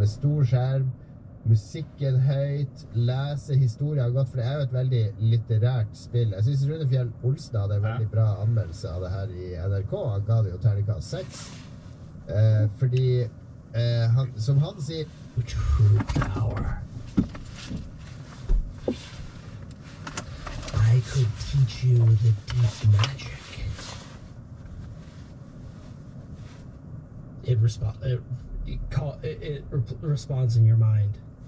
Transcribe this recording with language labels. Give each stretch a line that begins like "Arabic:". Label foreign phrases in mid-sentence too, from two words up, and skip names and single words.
Norwegian: med stor skjerm, musikken høyt, lese historier godt, for det er jo et veldig litterært spill. Jeg synes Rune Fjell Olsen hadde en veldig bra anmeldelse av det her i NRK. Han ga det jo terningkast 6. Fordi, som han sier,
English: true power. I could teach you the deep magic. It responds in your mind.